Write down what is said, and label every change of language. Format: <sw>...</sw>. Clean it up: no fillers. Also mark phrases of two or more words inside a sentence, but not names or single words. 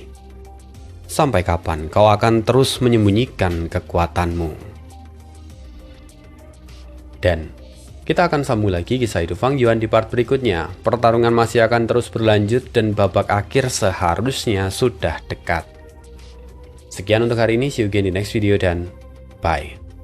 <id>Sampai kapan kau akan terus menyembunyikan kekuatanmu? Dan kita akan sambung lagi kisah hidup Fang Yuan di part berikutnya. Pertarungan masih akan terus berlanjut dan babak akhir seharusnya sudah dekat. Sekian untuk hari ini,</id> <en>see you again di next video dan bye.</en>